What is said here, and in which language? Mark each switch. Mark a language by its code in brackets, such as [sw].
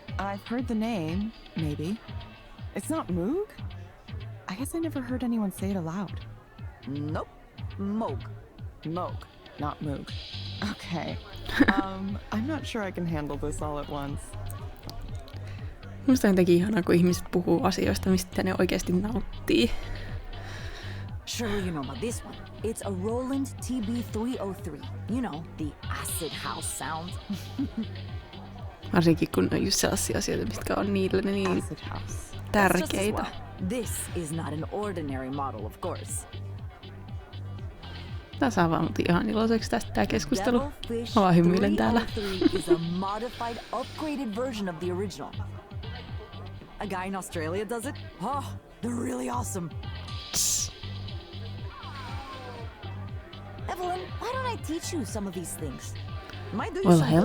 [en] I've heard the name, maybe. It's not Moog? I guess I never heard anyone say it aloud. Nope. Moog. Moog, not Moog. Okay. I'm not sure I can handle this all at once. [fi] Musta on jotenkin ihanaa, kun ihmiset puhuu asioista, mistä ne oikeasti nauttii. [en] Surely you know about this one. It's a Roland TB-303. You know, the acid house sound. [fi] Varsinkin kun on just sellaisia asioita, mitkä on niille niin [en] Acid house. [fi] tärkeitä. [en] Well. This is not an ordinary model, of course. [fi] Tää saa vaan mut ihan iloiseksi tästä tää keskustelu. [en] Devilfish [fi] Mä vaan hymyilen täällä. [en] 303 is a modified, upgraded version of the original. A guy in Australia does it? Oh, they're really awesome. Evelyn, why don't I teach you some of these things? Might do you Well, some hell